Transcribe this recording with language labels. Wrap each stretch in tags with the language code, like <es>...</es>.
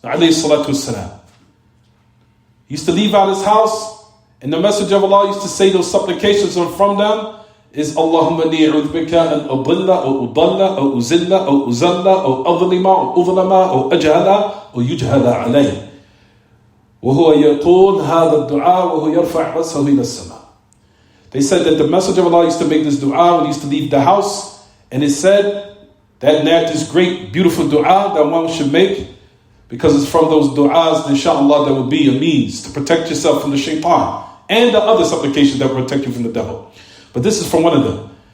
<en>Alayhi salatu wasalam. He used to leave out his house, and the Messenger of Allah used to say those supplications, and from them is</en> <ar>Allahumma ni a'udhbika an udilla or udalla or uzilla or uzalla or adlima or udlama or ajhala or yujhala alayh. وهو يقول هذا الدعاء وهو يرفع رأسه إلى السماء.</ar> <en>They said that the Messenger of Allah used to make this dua when he used to leave the house, and it said that this great beautiful dua that one should make because it's from those du'as, inshallah, that will be a means to protect yourself from the shaitan and the other supplications that will protect you from the devil. But this is from one of them.</en>